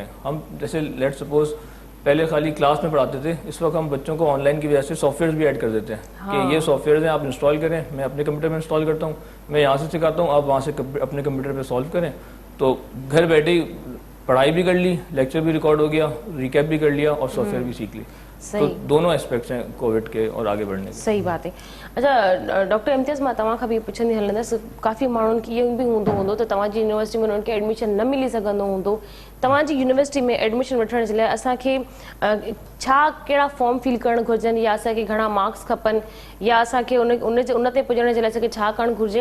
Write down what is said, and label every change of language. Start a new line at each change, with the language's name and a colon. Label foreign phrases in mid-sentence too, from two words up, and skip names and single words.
Urdu: ہم جیسے
English: let suppose
Urdu: پہلے خالی کلاس میں پڑھاتے تھے، اس وقت ہم بچوں کو آن لائن کی وجہ سے سافٹ ویئرز بھی ایڈ کر دیتے ہیں کہ یہ سافٹ ویئرز ہیں آپ انسٹال کریں، میں اپنے کمپیوٹر میں انسٹال کرتا ہوں، میں یہاں سے سکھاتا ہوں، آپ وہاں سے اپنے کمپیوٹر پہ سالو کریں. تو گھر بیٹھے ہی پڑھائی بھی کر لی، لیکچر بھی ریکارڈ ہو گیا، ریکیپ بھی کر لیا اور سافٹ ویئر بھی سیکھ لی. تو دونوں اسپیکٹس ہیں کووڈ کے اور آگے بڑھنے کے. صحیح بات ہے. اچھا
Sindhi: ڈاکٹر امتیاز मां तव्हां खां बि पुछंदी हलंदसि, काफ़ी माण्हुनि खे इहो बि हूंदो त तव्हांजी यूनिवर्सिटी में उन्हनि खे एडमिशन न मिली सघंदो हूंदो. तव्हांजी यूनिवर्सिटी में एडमिशन वठण जे लाइ असांखे छा कहिड़ा
English: form fill
Sindhi: करणु घुरिजनि या असांखे घणा मार्क्स खपनि या असांखे उन ते पुॼण जे लाइ असांखे छा करणु घुरिजे?